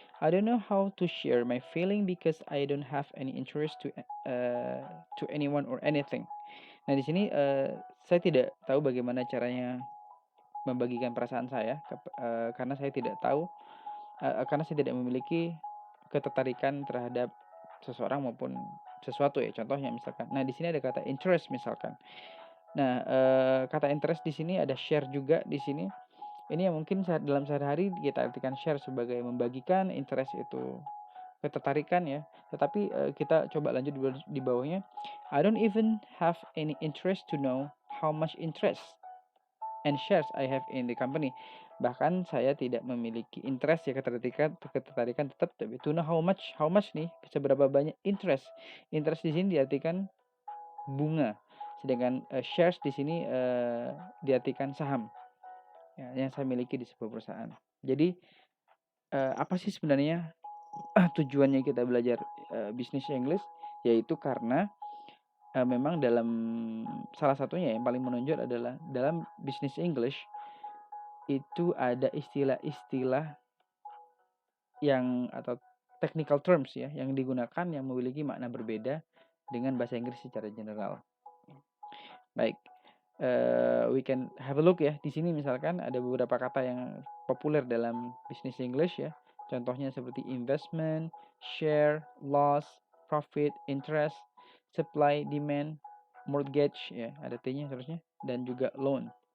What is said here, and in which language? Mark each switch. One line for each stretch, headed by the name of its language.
English: I don't know how to share my feeling because I don't have any interest to anyone or anything.
Indonesian: Nah, di sini saya tidak tahu bagaimana caranya membagikan perasaan saya karena saya tidak tahu karena saya tidak memiliki ketertarikan terhadap seseorang maupun sesuatu ya. Contohnya misalkan. Nah, di sini ada kata interest misalkan. Nah, kata interest di sini ada share juga di sini. Ini yang mungkin dalam sehari-hari kita artikan share sebagai membagikan, interest itu ketertarikan ya. Tetapi kita coba lanjut di bawahnya.
English: I don't even have any interest to know how much interest and shares I have in the company.
Indonesian: Bahkan saya tidak memiliki interest ya, ketertarikan tetap, tapi
English: to know how much
Indonesian: nih, seberapa banyak interest. Interest di sini diartikan bunga. Sedangkan shares di sini diartikan saham ya, yang saya miliki di sebuah perusahaan. Jadi apa sih sebenarnya tujuannya kita belajar bisnis English? Yaitu karena memang dalam salah satunya yang paling menonjol adalah dalam bisnis English itu ada istilah-istilah yang atau technical terms ya yang digunakan yang memiliki makna berbeda dengan bahasa Inggris secara general.
English: Baik, we can have a look ya.
Indonesian: Di sini misalkan ada beberapa kata yang populer dalam bisnis English ya. Contohnya seperti investment, share, loss, profit, interest, supply, demand, mortgage ya, ada T-nya seterusnya, dan juga loan.